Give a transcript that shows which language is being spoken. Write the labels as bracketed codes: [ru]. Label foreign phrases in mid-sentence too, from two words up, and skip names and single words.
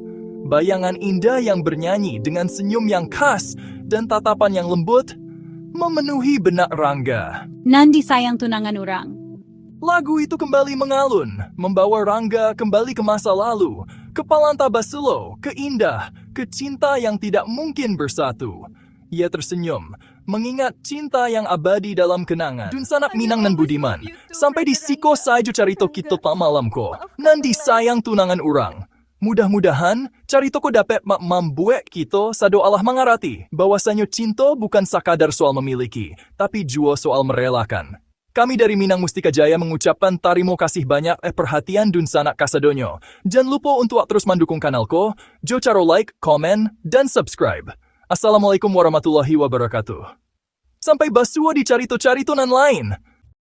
[id] Bayangan Indah yang bernyanyi dengan senyum yang khas dan tatapan yang lembut memenuhi benak Rangga. Nandi sayang tunangan orang. Lagu itu kembali mengalun, membawa Rangga kembali ke masa lalu, ke Palanta Baselo, ke Indah, ke cinta yang tidak mungkin bersatu. Ia tersenyum, mengingat cinta yang abadi dalam kenangan. [min] Dun sanak Minang nan Budiman, sampai di siko sajo carito kito pamalam ko, nandi sayang tunangan urang. Mudah-mudahan, carito ko dapat membuat kito sado Allah mengarati, bahwasanyo cinta bukan sakadar soal memiliki, tapi jua soal merelakan. Kami dari Minang Mustika Jaya mengucapkan tarimo kasih banyak perhatian dun sanak kasadonyo. [id] Jangan lupa untuk terus mendukung kanalku, [min] jo caro [id] like, komen, dan subscribe. [ar] Assalamualaikum warahmatullahi wabarakatuh. [min] Sampai basua di carito-carito nan lain.